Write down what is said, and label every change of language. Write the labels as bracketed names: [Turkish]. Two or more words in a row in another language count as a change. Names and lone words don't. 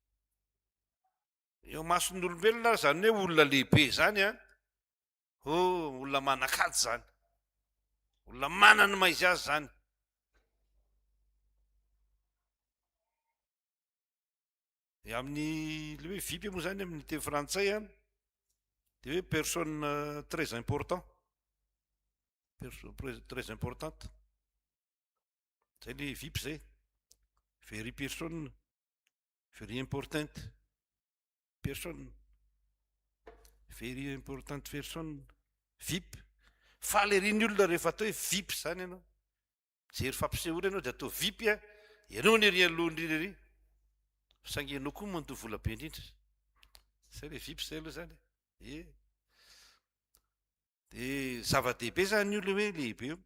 [Malagasy] Eo mason'ny olombelona zany hoe olona lehibe zany a, olona manan-kajo zany, olona manana maizy azy zany. Amin'ny le hoe VIP moa zany amin'ny teny frantsay a, de hoe [French] personne très important, très importante, [Malagasy] zay le VIP zay, [French] very personne, very importante personne, very importante personne, [Malagasy] VIP. Falerin'ny olona rehefa atao hoe VIP zany ianao, jery fampisehoana ianao de atao VIP a, ianao ny ery alohan'ny ery, saingy ianao koa mandoa vola be indrindra, zay le VIP zay aloha zany. De zava-dehibe zany io le hoe lehibe io.